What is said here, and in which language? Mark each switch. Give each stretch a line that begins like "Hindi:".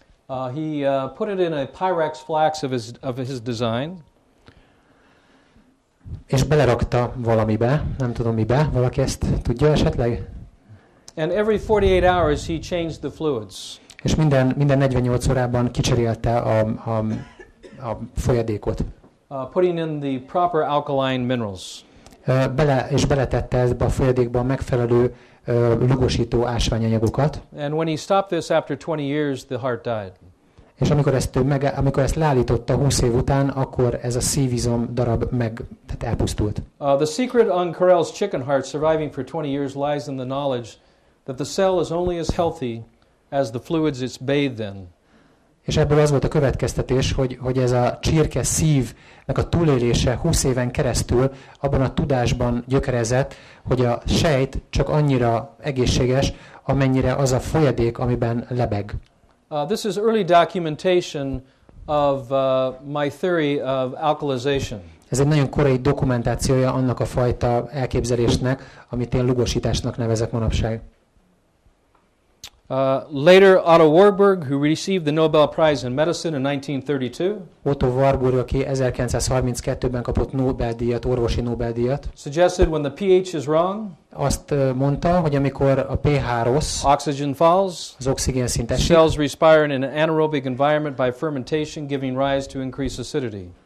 English: He put it in a Pyrex flask of his design.
Hungarian: És belerakta valamibe, nem tudom mibe, valaki ezt tudja esetleg?
English: And every 48 hours he changed the fluids.
Hungarian: És minden 48 órában kicserélte a folyadékot.
English: Putting in the proper alkaline minerals.
Hungarian: Beletette ebbe a folyadékba a megfelelő lugosító ásványanyagokat.
English: And when he stopped this after 20 years, the heart died.
Hungarian: És amikor ezt leállította 20 év után, akkor ez a szívizom darab tehát elpusztult.
English: The secret on Carrel's chicken heart surviving for 20 years lies in the knowledge that the cell is only as healthy as the fluids it's bathed in.
Hungarian: És ebből az volt a következtetés, hogy ez a csirke szívnek a túlélése 20 éven keresztül abban a tudásban gyökerezett, hogy a sejt csak annyira egészséges, amennyire az a folyadék, amiben lebeg.
English: This is early documentation of my theory of alkalization.
Hungarian: Ez egy nagyon korai dokumentációja annak a fajta elképzelésnek, amit én lugosításnak nevezek manapság.
English: Later, Otto Warburg, who received the Nobel Prize in Medicine in 1932,
Hungarian: Otto Warburg, aki 1932-ben kapott Nobel-díjat, orvosi Nobel-díjat,
English: suggested when the pH is wrong,
Hungarian: azt mondta, hogy amikor a pH rossz,
English: oxygen falls,
Hungarian: az oxigénszint esik,
English: cells respire in an anaerobic environment by fermentation, giving rise to increased acidity.